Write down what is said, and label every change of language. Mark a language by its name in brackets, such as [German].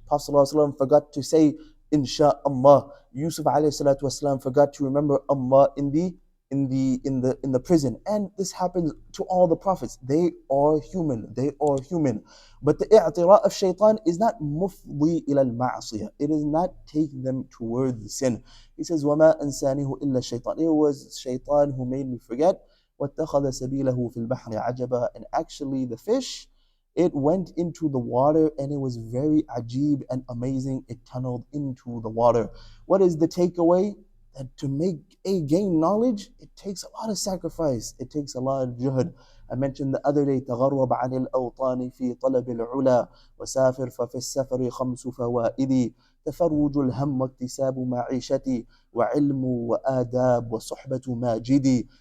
[English] Prophet ﷺ forgot to say, Insha'Allah. Yusuf ﷺ forgot to remember Allah in the prison. And this happens to all the prophets. They are human. They are human. But the i'tira of shaitan is not [Arabic] mufdi ila al-ma'siyah. [English] It does not take them towards the sin. He says, [Arabic] وَمَا أَنسَانِهُ إِلَّا الشَّيْطَانِ. [English] It was shaitan who made me forget. [Arabic] وَاتَّخَذَ سَبِيلَهُ فِي الْبَحْرِ عَجَبًا. [English] And actually the fish, it went into the water and it was very ajib and amazing. It tunneled into the water. What is the takeaway? That to gain knowledge, it takes a lot of sacrifice. It takes a lot of juhd. I mentioned the other day, [Arabic] تغرب عن الأوطان في طلب العلا وسافر ففي السفر خمس فوائد تفرج الهم واكتساب معيشتي وعلم وآداب وصحبة ماجدي.